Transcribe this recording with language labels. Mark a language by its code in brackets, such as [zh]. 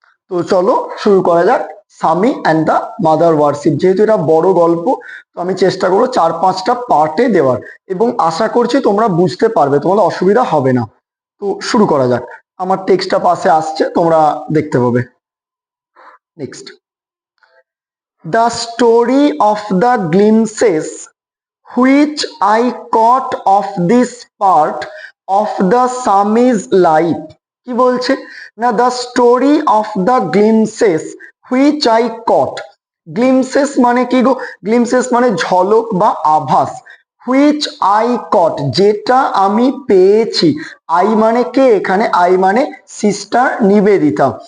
[bn] তো চলো শুরু করা যাক। স্বামী অ্যান্ড দ্য মাদার ওয়ারশিপ, যেহেতু এটা বড় গল্প, তো আমি চেষ্টা করবো 4-5টা পার্টে দেওয়ার, এবং আশা করছি তোমরা বুঝতে পারবে, তোমাদের অসুবিধা হবে না। তো শুরু করা যাক। আমার টেক্সটটা পাশে আসছে, তোমরা দেখতে পাবে। [en] Next, the story of the glimpses which I caught of this part of the Swami's life। [bn] কি বলছে না, [en] The story of the glimpses which I caught। [bn] Glimpses মানে কি গো? গ্লিমসেস মানে ঝলক বা আভাস। [en] which I caught, [bn] যেটা আমি পেয়েছি। আই মানে কে এখানে? আই মানে সিস্টার নিবেদিতা।